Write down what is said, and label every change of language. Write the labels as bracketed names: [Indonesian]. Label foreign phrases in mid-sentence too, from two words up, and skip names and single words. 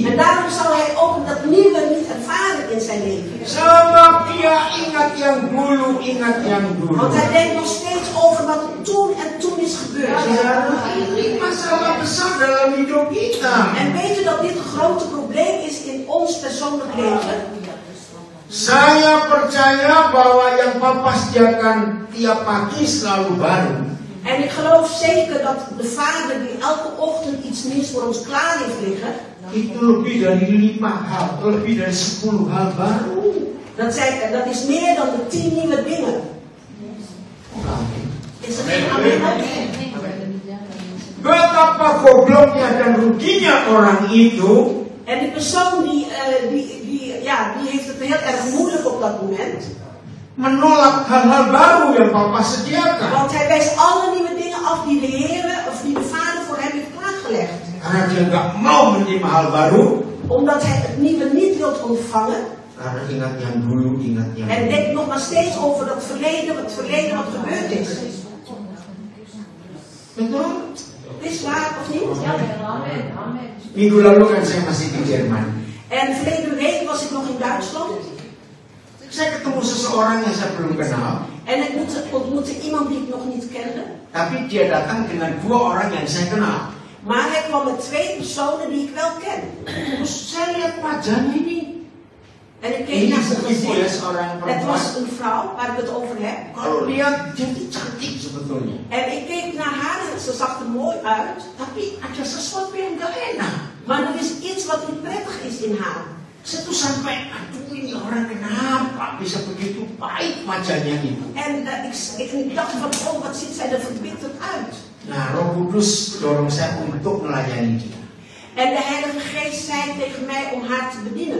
[Dutch] En daarom zal hij ook dat nieuwe niet ervaren in zijn leven. [Indonesian] Sebab dia ingat yang dulu, ingat yang dulu. [Dutch] Want hij denkt nog steeds over wat toen en toen is gebeurd. [Indonesian] Ini masalah besar dalam hidup kita. [Dutch] En weet u dat dit een grote probleem is in ons persoonlijk leven? [Indonesian] Saya percaya bahwa yang Papa sediakan tiap pagi selalu baru. [Dutch] En ik geloof zeker dat de Vader die elke ochtend iets nieuws voor ons klaar heeft liggen, [Indonesian] Itu lebih dari 5 hal, lebih dari 10 hal baru. [Dutch] dat is meer dan de 10 nieuwe dingen. Is het geen amen? [Indonesian] Betapa gobloknya dan ruginya orang itu [Dutch] En die persoon die heeft het heel erg moeilijk op dat moment. [Indonesian] menolak hal-hal baru yang Papa sediakan. [Dutch] Want hij wijst alle nieuwe dingen af die de Heer of die de Vader voor hem heeft klaargelegd. [Indonesian] Karena dia nggak mau menerima hal baru. [Dutch] Omdat hij het nieuwe niet wilt ontvangen. [Indonesian] Karena ingat yang dulu, ingat yang [Dutch] En [Indonesian] dulu. [Dutch] denkt nog maar steeds over het verleden wat gebeurd is. [Indonesian] Betul? [Dutch] Is waar of niet? [Indonesian] Minggu lalu kan saya masih di Jerman. [Dutch] En verleden week was ik nog in Duitsland. [Indonesian] Saya ketemu seseorang yang saya belum kenal. [Dutch] En ik ontmoette iemand die ik nog niet kende. [Indonesian] Tapi dia datang dengan 2 orang yang saya kenal. [Dutch] Maar hij kwam met 2 personen die ik wel ken. [Indonesian] Terus saya lihat wajahnya ini. [Dutch] En ik keek naar zijn [Indonesian] Ibu ya, [Dutch] gezicht. [Indonesian] seorang [Dutch] Het [Indonesian] perempuan. [Dutch] was een vrouw waar ik het over heb. [Indonesian] Kalau lihat dia itu cantik sebetulnya. [Dutch] En ik keek naar haar en ze zag er mooi uit. [Indonesian] Tapi ada sesuatu yang gak enak. [Dutch] Maar er is iets wat niet prettig is in haar. [Indonesian] Saya tuh sampai, aduh ini orang kenapa bisa begitu baik wajahnya itu. [Dutch] En ik dacht van, oh wat ziet zij er verbitterd uit. [Indonesian] Nah, Roh Kudus dorong saya untuk melayani dia. [Dutch] En de Heilige Geest zei tegen mij om haar te bedienen.